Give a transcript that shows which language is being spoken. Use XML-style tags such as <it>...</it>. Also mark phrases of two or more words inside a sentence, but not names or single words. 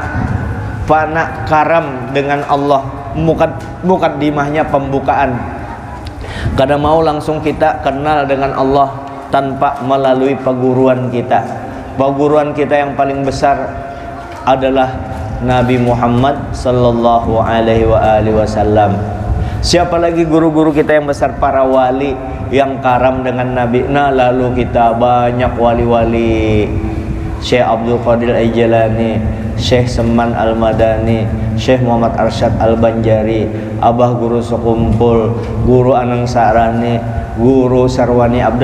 <id>Fana karam dengan Allah. Muqaddimahnya pembukaan. Kadang mau langsung kita kenal dengan Allah tanpa melalui paguruan kita. Paguruan kita yang paling besar adalah Nabi Muhammad</id> <ar>صلى الله عليه وسلم.</ar> <id>Siapa lagi guru-guru kita yang besar? Para wali yang karam dengan Nabi. Nah, lalu kita banyak wali-wali. Syekh Abdul Qadir Al-Jilani, Syekh Seman Al-Madani, Syekh Muhammad Arsyad Al-Banjari, Abah Guru Sekumpul, Guru Anang Sarani, Guru Sarwani Abdan.</id>